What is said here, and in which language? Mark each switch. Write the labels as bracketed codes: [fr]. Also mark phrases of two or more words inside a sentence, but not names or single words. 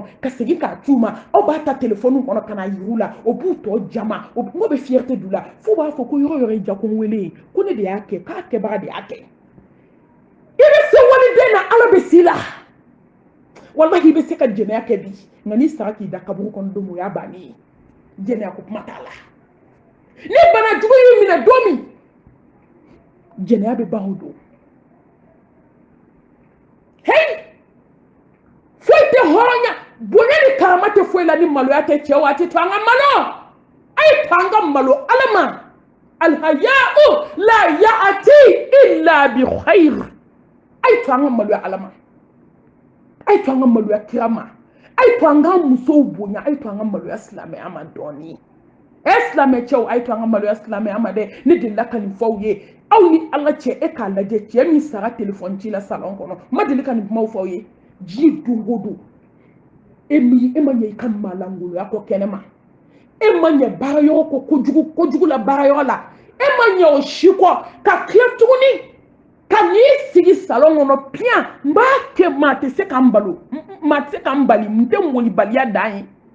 [bm] ka segin k'a t'u ma aw b'a ta telefɔni kɔnɔ ka na yir'u la o b'u tɔ jama o bɛ fierté d'u la f'u b'a fɔ ko yɔrɔ yɔrɔ ye ja ko n wele ko ne de y'a kɛ k'a kɛbaga de y'a kɛ i bɛ se waliden na ala bɛ s'i la wallahi i bɛ se ka jɛnɛya kɛ bi nka n'i sara k'i da kaburu kɔnɔ don min o y'a bannen ye jɛnɛya ko kuma t'a la ni bana jugu y'i minɛ don min jɛnɛya bɛ ban o don hey foyi tɛ hɔrɔnya bonya ni karama tɛ foyi la ni maloya tɛ cɛ wa a tɛ to an ka malo a ye to an ka malo ala ma [ar] الحياء لا يأتي إلا بخير [bm] a ye to an ka maloya ala ma a ye to an ka maloya kira ma a ye to an ka musow bonya a ye to an ka maloya silamɛya ma dɔɔni silamɛ cɛw a ye to an ka maloya silamɛya ma dɛ ne delila ka nin fɔw ye aw ni ala cɛ e k'a lajɛ cɛ min sara telefɔni ci la salon kɔnɔ ma deli ka nin kumaw fɔw ye ji don o don e ma ɲɛ i ka malangoloya kɔ kɛnɛma e ma ɲɛ baara yɔrɔ kɔ kojugu la baara yɔrɔ la e ma ɲɛ o si kɔ ka tila tuguni ka n'i sigi salon kɔnɔ piyan n b'a kɛ maa tɛ se ka n balo maa tɛ se ka n bali n tɛ molibaliya dan ye